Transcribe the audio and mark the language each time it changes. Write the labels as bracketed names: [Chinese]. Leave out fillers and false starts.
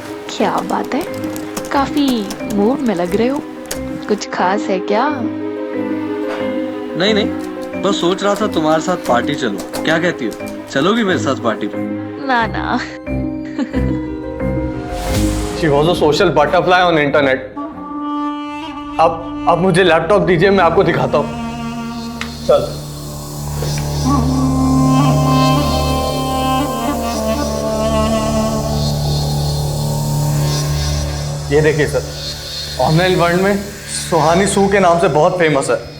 [Hindi] क्या बात है? काफी मूड में लग रहे हो, कुछ खास है क्या? नहीं नहीं, बस सोच रहा था तुम्हारे साथ पार्टी चलो, क्या कहती हो? चलोगी मेरे साथ पार्टी पे? ना ना। [English] She was a social butterfly on internet. [Hindi] अब मुझे लैपटॉप दीजिए, मैं आपको दिखाता हूँ। चल। ये देखिए सर, ऑनलाइन वर्ल्ड में सुहानी सू के नाम से बहुत फेमस है।